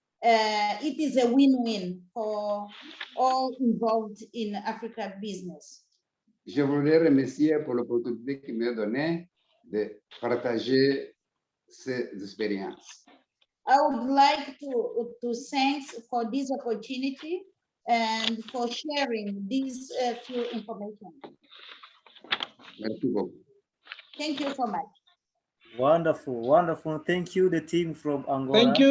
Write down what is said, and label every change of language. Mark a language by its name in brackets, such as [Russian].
[English] It is a win-win for all involved in Africa business. [French] Je voudrais remercier pour l'opportunité qu'il m'a donnée de partager ces expériences. [English] I would like to thank for this opportunity and for sharing this few information. [French] Merci beaucoup. [English] Thank you so much. Wonderful, wonderful. Thank you, the team from Angola.